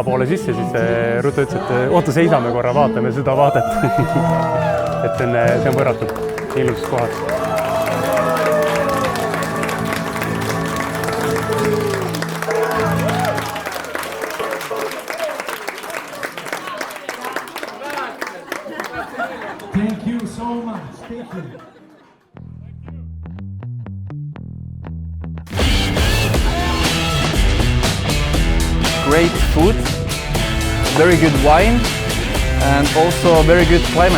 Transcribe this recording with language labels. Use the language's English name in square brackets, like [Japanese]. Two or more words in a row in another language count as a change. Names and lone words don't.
[Estonian] poole sisse, siis Ruto ütles, et oota, seisame korra, vaatame seda vaadet. Et see on võrratult ilus kohas. [English] Thank you so much. Thank you. Great food, very good wine, and also very good climate.